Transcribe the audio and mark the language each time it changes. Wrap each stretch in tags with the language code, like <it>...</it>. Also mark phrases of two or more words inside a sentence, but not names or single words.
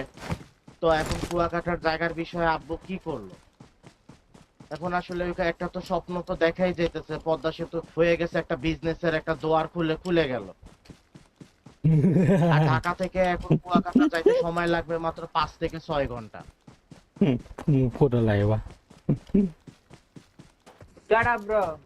<bn>তো এখন কুয়াকাটার জায়গার বিষয়ে আব্বু কি করলো? এখন আসলে একটা তো স্বপ্ন তো দেখাই যাইতেছে, পদ্মা সেতু হয়ে গেছে, একটা বিজনেসের একটা জোয়ার খুলে গেল। আর ঢাকা থেকে এখন কুয়াকাটা যাইতে সময় লাগবে মাত্র 5 থেকে 6 ঘন্টা।</bn> <th>พูดอะไรวะ</th> <en>Shut up, bro.</en>